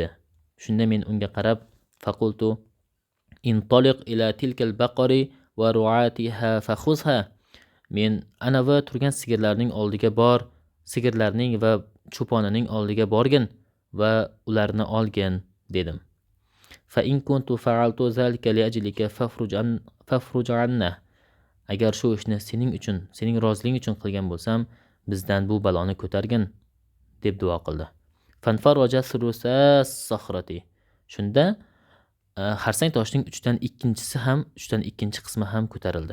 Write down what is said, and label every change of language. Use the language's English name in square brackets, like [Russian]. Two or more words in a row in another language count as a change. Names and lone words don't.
[Uzbek] Shunda men unga qarab [Arabic] فقلت انطلق إلى تلك البقر ورعاتها فخذها. [Uzbek] Men anavi turgan sigirlarning oldiga bor, sigirlarning va cho'ponining oldiga borgin va ularni olgin dedim. [Arabic] فإن كنت فعلت ذلك لأجلك ففرج عنا. [Uzbek] Agar shu ishni sening uchun, sening roziliking uchun qilgan bo'lsam, bizdan bu baloni ko'targin deb duo qildi. [Arabic] فانفرجت ثلثا الصخرة. [Uzbek] Shunda xarsang toshning 3dan 2 qismi ham ko'tarildi.